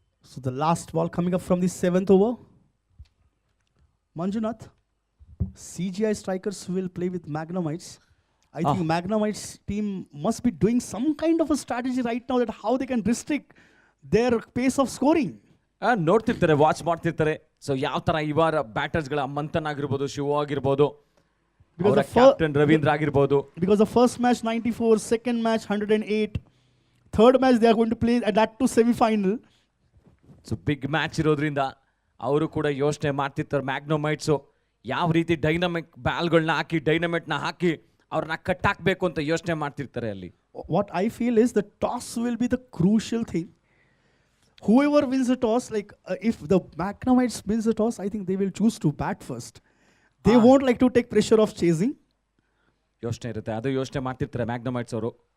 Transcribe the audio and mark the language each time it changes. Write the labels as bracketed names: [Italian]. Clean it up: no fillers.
[English] So the last ball coming up from the 7th over. Manjunath, CGI Strikers will play with Magnamites. I think Magnamites team must be doing some kind of a strategy right now that how they can restrict their pace of scoring. [Kannada] ನೋಡ್ತಿರ್ತಾರೆ, watch ಮಾಡ್ತಿರ್ತಾರೆ. So ಯಾವ ತರ ಇವರ ಬ್ಯಾಟರ್ಸ್ಗಳ ಮಂಥನ್ ಆಗಿರ್ಬೋದು, ಶಿವ ಆಗಿರ್ಬೋದು, ಅವರ captain Ravindra ಆಗಿರ್ಬೋದು. [English] Because the first match 94, second match 108, third match they are going to play at that to semi-final. [Kannada] So big match ಇರೋದ್ರಿಂದ ಅವರು ಕೂಡ ಯೋಚನೆ ಮಾಡ್ತಿರ್ತಾರೆ. ಮ್ಯಾಗ್ನೋಮೈಟ್ಸು ಯಾವ ರೀತಿ ಡೈನಮಿಕ್ ಬಾಲ್ಗಳನ್ನ ಹಾಕಿ, ಡೈನಮೈಟ್ನ ಹಾಕಿ ಅವ್ರನ್ನ ಕಟ್ಟಾಕ್ಬೇಕು ಅಂತ ಯೋಚನೆ ಮಾಡ್ತಿರ್ತಾರೆ ಅಲ್ಲಿ. [English] What I feel is the toss will be the crucial thing. Whoever wins the toss, like if the Magnamites wins the toss, I think they will choose to bat first. They won't like to take pressure of chasing. [Kannada] ಯೋಚನೆ ಇರುತ್ತೆ, ಅದು ಯೋಚನೆ ಮಾಡ್ತಿರ್ತಾರೆ ಮ್ಯಾಗ್ನಮೈಟ್ಸ್ ಅವರು.